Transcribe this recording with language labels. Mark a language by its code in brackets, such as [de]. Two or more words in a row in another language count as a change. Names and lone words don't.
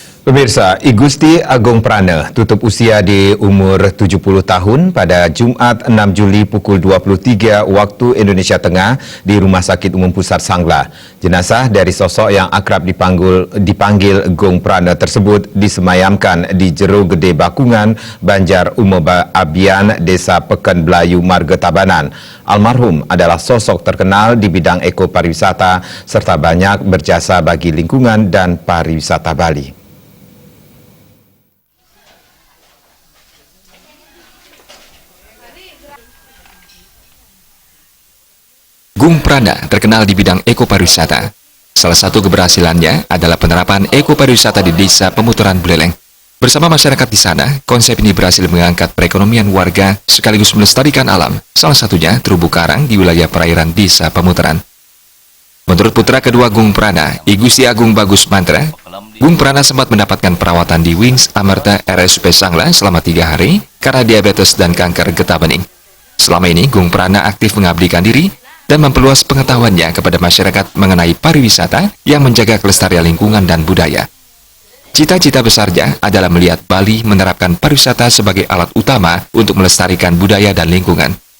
[id] Pemirsa, I Gusti Agung Prana tutup usia di umur 70 tahun pada Jumat 6 Juli pukul 23 waktu Indonesia Tengah di Rumah Sakit Umum Pusat Sangla. Jenazah dari sosok yang akrab dipanggil Gung Prana tersebut disemayamkan di Jero Gede Bakungan, Banjar Umeba Abian, Desa Pekan Belayu, Marga Tabanan. Almarhum adalah sosok terkenal di bidang ekopariwisata serta banyak berjasa bagi lingkungan dan pariwisata Bali. Gung Prana terkenal di bidang ekopariwisata. Salah satu keberhasilannya adalah penerapan ekopariwisata di Desa Pemuteran Buleleng. Bersama masyarakat di sana, konsep ini berhasil mengangkat perekonomian warga sekaligus melestarikan alam, salah satunya terumbu karang di wilayah perairan Desa Pemuteran. Menurut putra kedua Gung Prana, I Gusti Agung Bagus Mantra, Gung Prana sempat mendapatkan perawatan di Wings Amerta RSUP Sangla selama 3 hari karena diabetes dan kanker getah bening. Selama ini, Gung Prana aktif mengabdikan diri dan memperluas pengetahuannya kepada masyarakat mengenai pariwisata yang menjaga kelestarian lingkungan dan budaya. Cita-cita besarnya adalah melihat Bali menerapkan pariwisata sebagai alat utama untuk melestarikan budaya dan lingkungan.